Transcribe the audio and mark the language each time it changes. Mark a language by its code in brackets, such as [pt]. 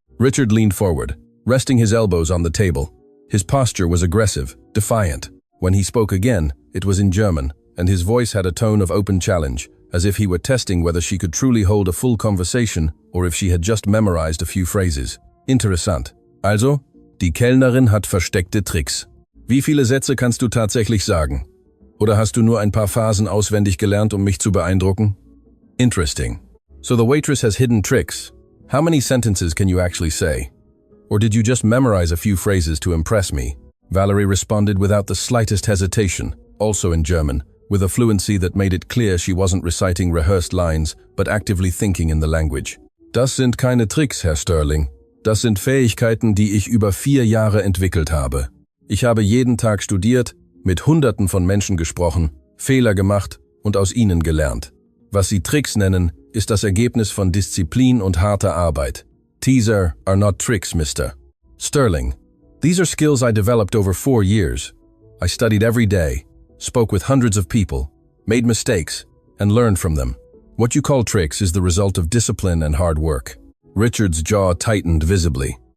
[en] Richard leaned forward, resting his elbows on the table. His posture was aggressive, defiant. When he spoke again, it was in German, and his voice had a tone of open challenge, as if he were testing whether she could truly hold a full conversation or if she had just memorized a few phrases. [de] "Interessant. Also, die Kellnerin hat versteckte Tricks. Wie viele Sätze kannst du tatsächlich sagen? Oder hast du nur ein paar Phrasen auswendig gelernt, mich zu beeindrucken?" [en] "Interesting. So the waitress has hidden tricks. How many sentences can you actually say? Or did you just memorize a few phrases to impress me?" Valerie responded without the slightest hesitation, also in German, with a fluency that made it clear she wasn't reciting rehearsed lines, but actively thinking in the language. [de] "Das sind keine Tricks, Herr Sterling. Das sind Fähigkeiten, die ich über 4 Jahre entwickelt habe. Ich habe jeden Tag studiert, mit Hunderten von Menschen gesprochen, Fehler gemacht und aus ihnen gelernt. Was Sie Tricks nennen, ist das Ergebnis von Disziplin und harter Arbeit. [en] Teaser are not tricks, Mr. Sterling. These are skills I developed over 4 years. I studied every day, spoke with hundreds of people, made mistakes, and learned from them. What you call tricks is the result of discipline and hard work." Richard's jaw tightened visibly.